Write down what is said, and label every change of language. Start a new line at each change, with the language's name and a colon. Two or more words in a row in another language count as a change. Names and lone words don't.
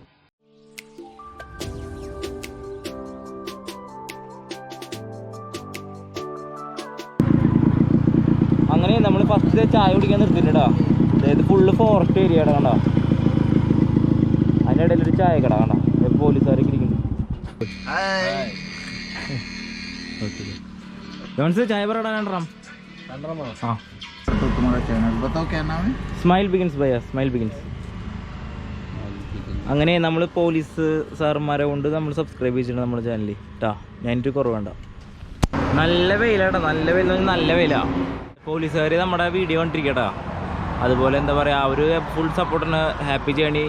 Malayalam: അങ്ങനെ നമ്മൾ ഫസ്റ്റ് ചായ കുടിക്കാൻ നിർത്തിട്ടാ. അതായത് ഫുള്ള്
English: forest area
Malayalam: കണ്ട. അതിൻ്റെ ഇടയിൽ ഒരു ചായ കട കണ്ട. പോലീസുകാരൊക്കെ ഇരിക്കുന്നു. ചായ പറയടാ. കണ്ടറാം.
Hindi: हाँ, तो तुम्हारा चैनल बताओ क्या नाम है?
Malayalam: സ്മൈൽ ബിഗിൻസ് ഭയ്യ, സ്മൈൽ ബിഗിൻസ്. അങ്ങനെ നമ്മൾ പോലീസ് സാറന്മാരെ കൊണ്ട് നമ്മൾ സബ്സ്ക്രൈബ് ചെയ്തിട്ടുണ്ട് നമ്മുടെ ചാനലിൽ കേട്ടാ. ഞാനിട്ട് കുറവേണ്ട. നല്ല വെയിലാട്ടാ. നല്ല വെയിൽ നല്ല വെയിലാ. പോലീസുകാർ നമ്മുടെ വീഡിയോ കണ്ടിരിക്കട്ടാ. അതുപോലെ എന്താ പറയുക, അവർ ഫുൾ സപ്പോർട്ടിന്
English: happy journey.